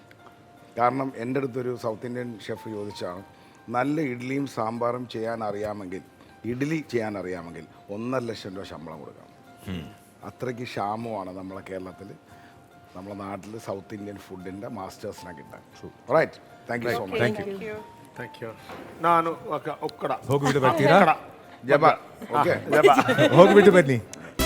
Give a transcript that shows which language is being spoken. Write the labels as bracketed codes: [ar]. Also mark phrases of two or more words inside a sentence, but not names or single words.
[ml] കാരണം എൻ്റെ അടുത്തൊരു [en] South Indian chef [ml] ചോദിച്ചാണ്, നല്ല ഇഡ്ഡലിയും സാമ്പാറും ഇഡ്ഡലി ചെയ്യാൻ അറിയാമെങ്കിൽ 1.5 ലക്ഷം രൂപ ശമ്പളം കൊടുക്കണം. അത്രയ്ക്ക് ക്ഷാമമാണ് നമ്മളെ കേരളത്തിൽ, നമ്മുടെ നാട്ടിൽ [en] South Indian food [ml] മാസ്റ്റേഴ്സിനെ കിട്ടാൻ. റൈറ്റ്, [en] thank you so much. thank you. [kn] ನಾನು ಒಕ್ಕಡ ಹೋಗ್ಬಿಟ್ಟು ಬರ್ತೀರಾ? ജബ ഓക്കെ ಹೋಗ್ಬಿಟ್ಟು ಬನ್ನಿ.